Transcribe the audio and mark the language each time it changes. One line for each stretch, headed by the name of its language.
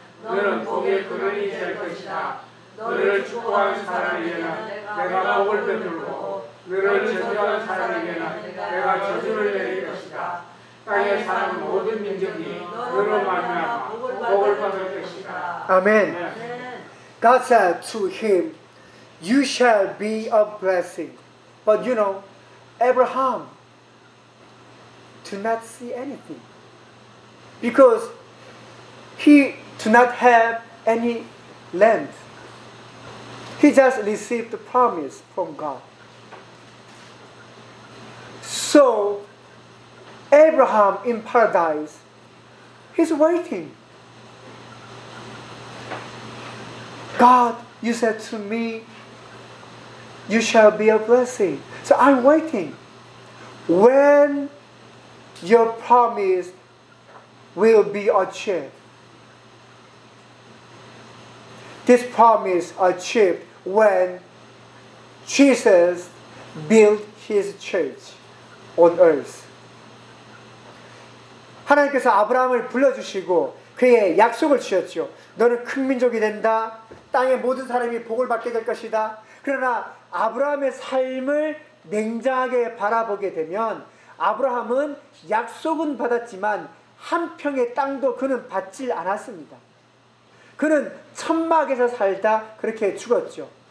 Korean: 너는 복의 근원이 될 것이다. 너를 축복하는 사람에게는 내가 복을 베풀고 너를 저주하는 사람에게는 내가 저주를 내릴 것이다. 땅에 사는 모든 민족이 너로 말미암아 복을 받을 것이다. 아멘.
English: God said to him, you shall be a blessing. But you know, Abraham do not see anything. Because he do not have any land. He just received the promise from God. So Abraham in paradise, he's waiting. God, you said to me, you shall be a blessing. So I'm waiting. When your promise will be achieved? This promise achieved when Jesus built his church on earth.
Korean: 하나님께서 아브라함을 불러주시고 그의 약속을 주셨죠. 너는 큰 민족이 된다. 땅의 모든 사람이 복을 받게 될 것이다. 그러나 아브라함의 삶을 냉정하게 바라보게 되면 아브라함은 약속은 받았지만 한 평의 땅도 그는 받지 않았습니다. 그는 천막에서 살다 그렇게 죽었죠.